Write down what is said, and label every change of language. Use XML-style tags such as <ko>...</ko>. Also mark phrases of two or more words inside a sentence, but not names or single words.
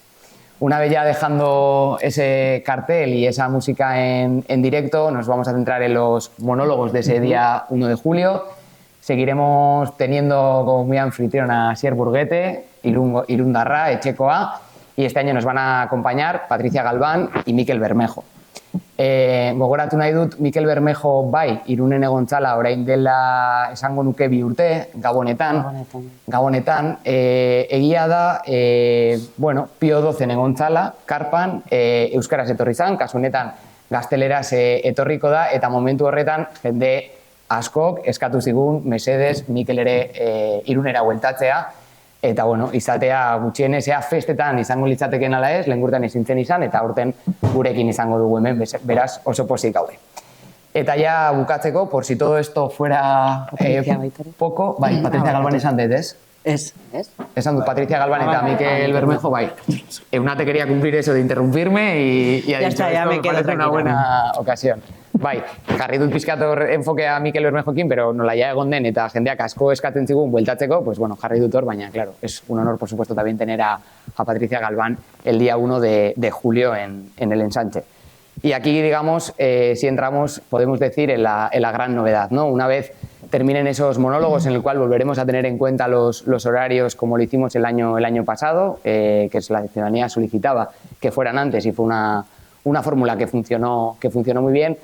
<es>Una vez ya dejando ese cartel y esa música en directo, nos vamos a centrar en los monólogos de ese día 1 de julio. Seguiremos teniendo como mi anfitrión a Asier Burguete, Irundarra, Etxekoa, y este año nos van a acompañar Patricia Galván y Mikel Bermejo.</es> <eu>Gogoratu nahi dut, Mikel Bermejo bai, Irunen egon zala orain dela esango nuke 2 urte, Gabonetan, egia da, Pio 12 egon zala, karpan, euskaraz etorri zan, kasu honetan gazteleraz etorriko da, eta momentu horretan jende askok eskatu zigun, mesedez, Mikel ere Irunera bueltatzea, eta izatea gutxienez festetan izango litzateken ala ez, lehengurtan ezintzen izan, eta aurten gurekin izango dugu hemen, beraz oso pozik gaude. Eta ja bukatzeko,</eu> <es>por si todo esto fuera poco,</es> <eu>bai, Patricia Galván esan dut, ez? Ez. Esan dut Patricia Galván eta Mikel Bermejo, bai.</eu> <es>Eunate quería cumplir eso de interrumpirme y ha dicho, esto me parece una buena ocasión.</es> <eu>Bai, jarri dut pizkat hor enfokea Mikel Bermejoekin, pero nolaia egon den eta jendeak asko eskatzen zigun bueltatzeko, pues jarri dut hor, baina,</eu> <es>claro, es un honor, por supuesto, también tener a Patricia Galván el día 1 de julio en el ensanche. Y aquí, digamos, si entramos, podemos decir, en la gran novedad, ¿no? Una vez terminen esos monólogos en el cual volveremos a tener en cuenta los horarios como lo hicimos el año pasado, que la ciudadanía solicitaba que fueran antes y fue una fórmula que funcionó muy bien.</es>